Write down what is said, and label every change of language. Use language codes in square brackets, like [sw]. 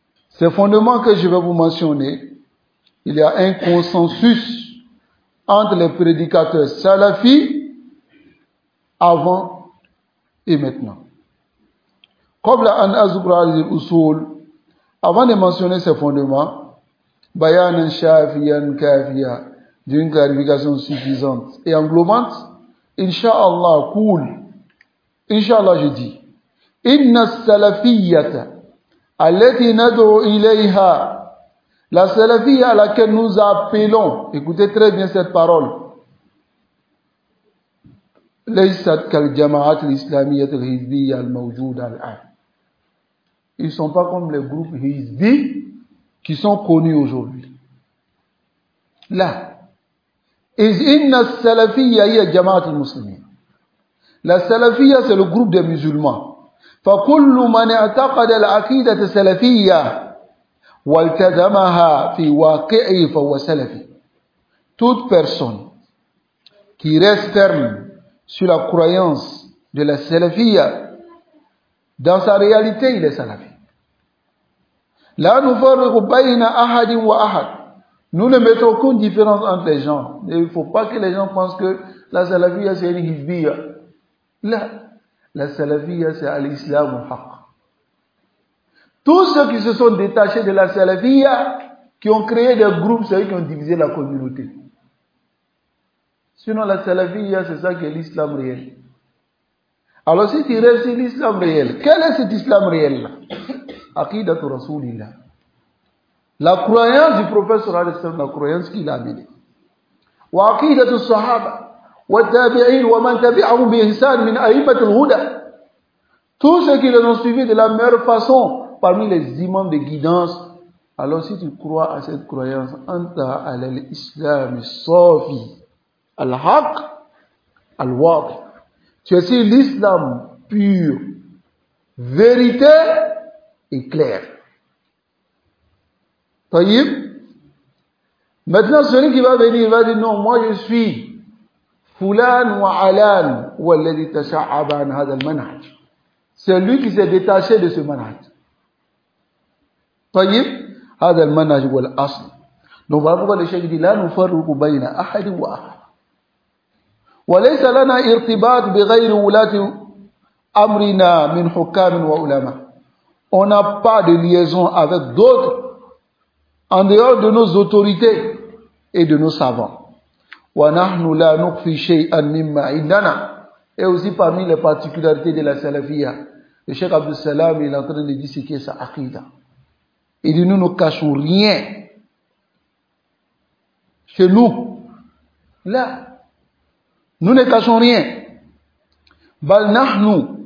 [fr] Ces fondements que je vais vous mentionner, il y a un consensus entre les prédicateurs salafi avant et maintenant. [ar] قبل أن أذكر هذه الأصول, [fr] avant de mentionner ces fondements, [ar] بيان شافيا كافيا, [fr] d'une clarification suffisante et englobante, inshallah cool. Inshallah je dis. [ar] إن السلفية التي ندعو إليها la سلفية [fr] à laquelle nous appelons, écoutez très bien cette parole, [ar] ليست كالجماعات الإسلامية الحزبية الموجودة الآن. [fr] Ils ne sont pas comme les groupes Hizbi qui sont connus aujourd'hui. [ar] Là, إن السلفية هي جماعة المسلمين. [fr] La سلفية c'est le groupe des musulmans. [ar] فكل من اعتقد العقيدة السلفية والتزمها في واقعه فهو سلفي. [fr] Toute personne qui reste ferme sur la croyance de la salafia, dans sa réalité, il est salafi. [ar] لا نفرق بين أحد وأحد. [fr] Nous ne mettons aucune différence entre les gens. Et il ne faut pas que les gens pensent que la salafia c'est une hizbiya. Là. La salafia, c'est à l'islam au haq. Tous ceux qui se sont détachés de la salafia, qui ont créé des groupes, c'est eux qui ont divisé la communauté. Sinon, la salafia, c'est ça qui est l'islam réel. Alors, si tu restes l'islam réel, quel est cet islam réel-là? [ar] Aqidatu Rasulillah. [fr] La croyance du prophète sur Al-Islam, la croyance qu'il a amenée. [ar] Wa aqidatu Sahaba. والتابعين ومن تبعهم بإحسان من أئمة الهدى. [fr] Tous ceux qui les ont suivis de la meilleure façon parmi les imams de guidance Alors si tu crois à cette croyance, [ar] anta ala l'islam safi al-haq al-waq. [fr] Tu es sur l'islam pur, vérité et clair. Taïb. Maintenant, celui qui va venir, il va dire non, moi je suis Fulan wa Alan ou [ar] alladhi tasha'aba an hadha al-manhaj. [fr] C'est lui qui s'est détaché de ce manhaj. [ar] Taïb. هذا المنهج هو الأصل. نفرق لشيء لا نفرق بين أحد وأحد. وليس لنا ارتباط بغير ولاة أمرنا من حكام وعلماء. [fr] On n'a pas de liaison avec d'autres en dehors de nos autorités et de nos savants. [ar] ونحن لا نخفي شيئا مما عندنا. [fr] Et aussi parmi les particularités de la salafia, le Cheikh Abdus Salam est en train de disséquer sa aqida. Il dit, nous ne cachons rien chez nous. Là, nous ne cachons rien. [ar] Bal nahnu.